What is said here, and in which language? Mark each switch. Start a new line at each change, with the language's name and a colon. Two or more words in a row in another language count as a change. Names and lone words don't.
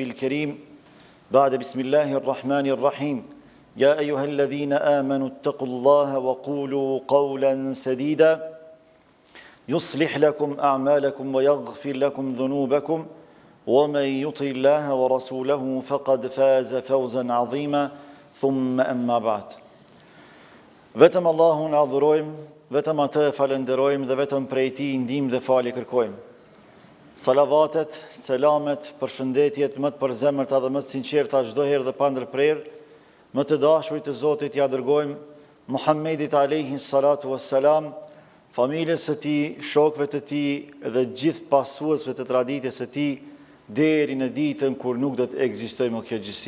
Arabic: الكريم بعد بسم الله الرحمن الرحيم يا أيها الذين آمنوا اتقوا الله وقولوا قولا سديدا يصلح لكم أعمالكم ويغفر لكم ذنوبكم ومن يطع الله ورسوله فقد فاز فوزا عظيما ثم أما بعد
Albanian: Vetëm Allahun adhurojmë, vetëm atë falenderojmë dhe vetëm prej tij ndihmë dhe falje kërkojmë. Salavatet, selamet, përshëndetjet më të përzemërta dhe më të sinqerta çdo herë dhe pa ndërprerje, më të dashurit të Zotit ja dërgojmë Muhammedit
Arabic: عليه الصلاة والسلام,
Albanian: familjes së tij, shokëve të tij dhe gjithë pasuesve të traditës së tij deri në ditën kur nuk do të ekzistojë më kjo gjësi.